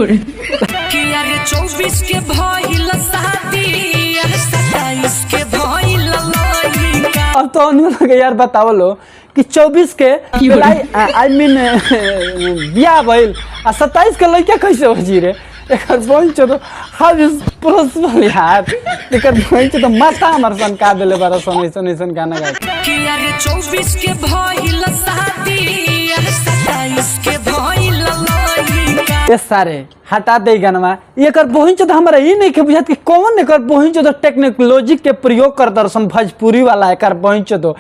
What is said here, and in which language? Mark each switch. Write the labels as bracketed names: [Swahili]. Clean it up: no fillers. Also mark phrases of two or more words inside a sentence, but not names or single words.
[Bhojpuri] 24 के भइल शादी 27 के भइल लइका। अब तो लोग यार बताओ लो कि 24 के [English] I mean [Bhojpuri] बियाह भइल आ 27 के लइका कैसे हो जी रे। एकर बहिन चोदो [English] how is possible [Bhojpuri] यार। एकर बहिन चोदो माथा हमर सन का देले बारा सन गाना गा। 24 के भइल शादी 27 के भइल लइका। ए सारे हटा दे गाना। एकर बहिन चोदो हमरा ई नहीं के बुझात कि कौन एकर बहिन चोदो टेक्नोलॉजी के प्रयोग कर दर्शन भोजपुरी वाला एकर बहिन चोदो।